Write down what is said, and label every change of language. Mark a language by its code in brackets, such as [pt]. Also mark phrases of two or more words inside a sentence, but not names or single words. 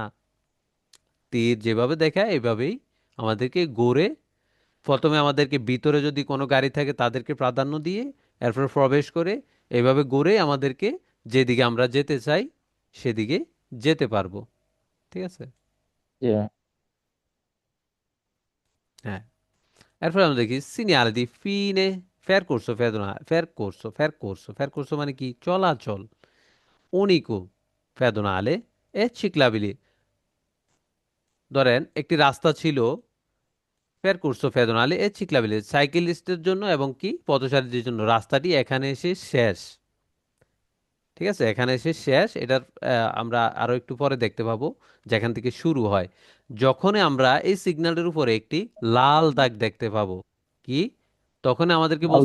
[bn] তীর যেভাবে দেখায় এইভাবেই আমাদেরকে ঘুরে, প্রথমে আমাদেরকে ভিতরে যদি কোনো গাড়ি থাকে তাদেরকে প্রাধান্য দিয়ে এরপর প্রবেশ করে এইভাবে ঘুরে আমাদেরকে যেদিকে আমরা যেতে চাই সেদিকে যেতে পারবো। ঠিক আছে, যে হ্যাঁ। এরপর আমরা দেখি [it] segnaliti fine percorso pedonale, [bn] percorso মানে কি, চলাচল, [it] unico pedonale e ciclabile। [bn] ধরেন একটি রাস্তা ছিল [it] percorso pedonale e ciclabile, [bn] সাইকেলিস্টের জন্য এবং কি পথচারীদের জন্য। রাস্তাটি এখানে এসে শেষ। ঠিক আছে, এখানে এসে শেষ। এটার আমরা আরো একটু পরে দেখতে পাবো যেখান থেকে শুরু হয়। যখনই আমরা এই সিগন্যালের উপরে একটি লাল দাগ দেখতে পাবো, কি, তখন আমাদেরকে বুঝতে